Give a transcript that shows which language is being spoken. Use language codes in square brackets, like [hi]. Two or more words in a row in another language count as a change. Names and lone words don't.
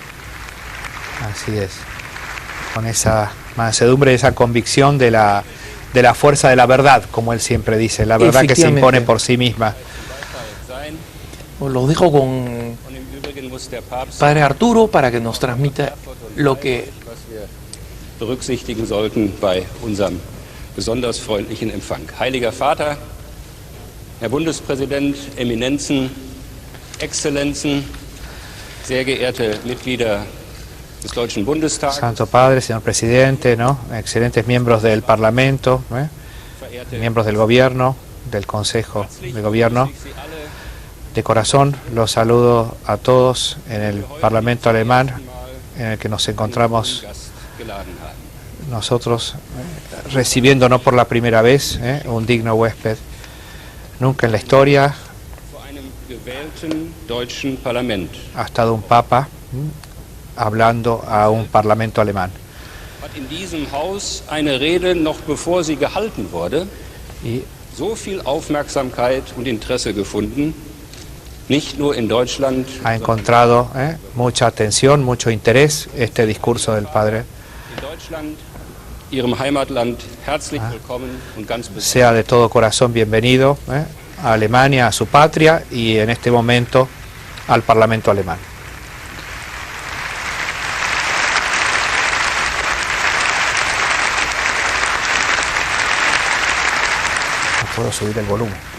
[es] Así es, con esa mansedumbre, esa convicción de la fuerza de la verdad, como él siempre dice, la verdad que se impone por sí misma. Lo dejo con Padre Arturo para que nos transmita lo que [de] berücksichtigen sollten bei unserem besonders freundlichen Empfang. Heiliger Vater, Herr Bundespräsident, Eminenzen, Exzellenzen, sehr geehrte Mitglieder des Deutschen Bundestags, [es] Santo Padre, señor Presidente, ¿no? Excelentes miembros del Parlamento, miembros del Gobierno, del Consejo de Gobierno. De corazón los saludo a todos en el Parlamento alemán en el que nos encontramos nosotros recibiendo no por la primera vez un digno huésped. Nunca en la historia ha estado un papa hablando a un parlamento alemán. [de] hat in diesem Haus eine Rede, noch bevor sie gehalten wurde, [es] Y [de] so viel Aufmerksamkeit und Interesse gefunden, nicht nur in Deutschland, [es] ha encontrado mucha atención, mucho interés este discurso del Padre. [de] in Deutschland, Ihrem Heimatland, herzlich willkommen und ganz besonders. [es] Sea de todo corazón bienvenido a Alemania, a su patria y en este momento al Parlamento alemán. No puedo subir el volumen.